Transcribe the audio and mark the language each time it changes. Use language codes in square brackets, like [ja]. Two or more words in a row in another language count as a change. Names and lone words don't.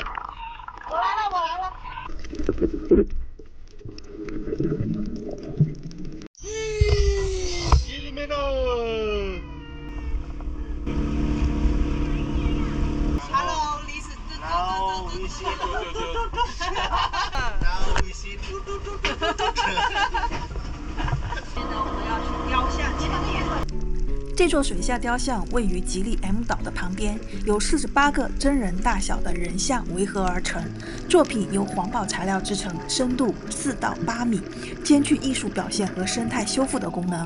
[zh] 我來了，我來了。Hello， [en] 李子。Now we see。Now we see。 [zh] 现在我们要去雕像前面。这座水下雕像位于吉利 M 島的旁邊，由48個真人大小的人像圍合而成。作品由環保材料製成，深度4到8米，兼具藝術表現和生態修復的功能。